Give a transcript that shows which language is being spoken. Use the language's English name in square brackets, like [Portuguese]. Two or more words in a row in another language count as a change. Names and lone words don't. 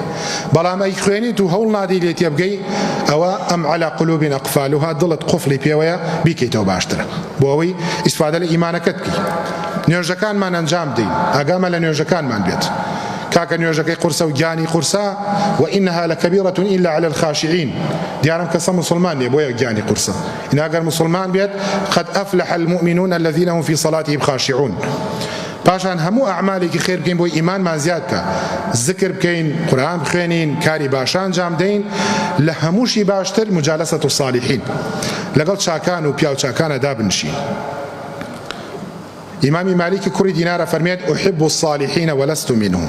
[Central Kurdish] بەڵام ئەی خوێنیت و هەوڵ نادەی لێ تێبگەی، ئەوە [Arabic] ئەم عەلا قولوب ئەقفالوها، [Central Kurdish] دڵت قوفڵی پێوەیە، بیکەیتەوە باشترە بۆ ئەوەی ئیسفادە لە ئیمانەکەت بکەی. نوێژەکانمان ئەنجام بدەین، ئاگامە لە نوێژەکانمان بێت. کاکە نوێژەکەی قورسە و گیانی قورسە، [Arabic] وئینەها لەکەبیرەة ئیلا عەلی الخاشعین. [Central Kurdish] دیارم کەسە مسلمان نییە بۆیە گیانی قورسە. ئین ئەگەر مسلمان بێت، [Arabic] قد ئەفلح المؤمنون الذين هم في صلاتهم خاشعون. [Central Kurdish] پاشان هەموو ئەعمالێکی خێر بکەین بۆی ئیمانمان زیاد بکە، ذکر بکەین، قورئان بخوێنین، کاری باشان انجام دەین. لە هەمووشی باشتر [Arabic] مجالسة الصالحین، [Central Kurdish] لەگەڵ چاکان و پیاو چاکانە دابنشین. ئیمامی مالیکی کوڕی دینارە فەرمێت [Arabic] ئوحب الصالحین ولست منهم.